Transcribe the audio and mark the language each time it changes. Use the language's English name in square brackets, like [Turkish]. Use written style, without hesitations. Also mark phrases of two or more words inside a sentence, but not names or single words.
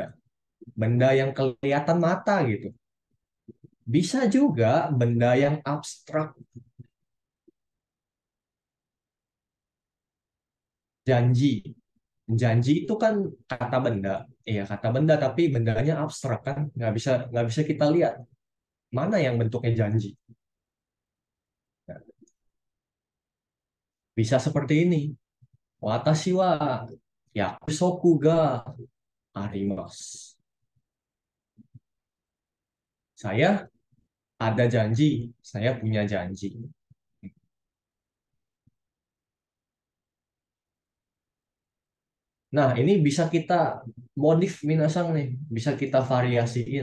[Indonesian] Benda yang kelihatan mata gitu. Bisa juga benda yang abstrak, janji. Janji itu kan kata benda, iya kata benda tapi bendanya abstrak kan, nggak bisa kita lihat mana yang bentuknya janji. Nah, bisa seperti ini. [Japanese] 私は約束があります. [Indonesian] Saya ada janji, saya punya janji. Nah, ini bisa kita modif minasang nih, bisa kita variasiin.